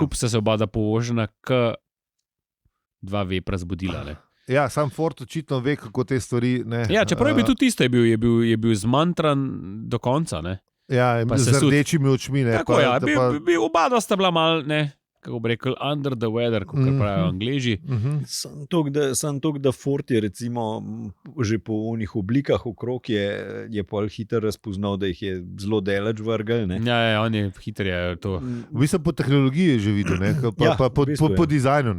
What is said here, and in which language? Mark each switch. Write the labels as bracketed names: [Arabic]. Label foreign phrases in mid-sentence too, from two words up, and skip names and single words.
[Slovenian] Skupaj sta se oba povožena, dva vepra zbudila. Ja, sam Ford očitno ve, kako te stvari. Ja, čeprav je bil tudi isto, je bil zmantran do konca. Ja, z rdečimi očmi. Tako je, oba sta bila mal, kako bi rekel, [English] under the weather, [Slovenian] kot pravijo Angleži. Sam to, da Ford je recimo že po unih oblikah okrog je pol hiter razpoznal, da jih je zelo deleč vrgel. Ja, on je hiter je to. V bistvu po tehnologiji je že videl, po dizajnu.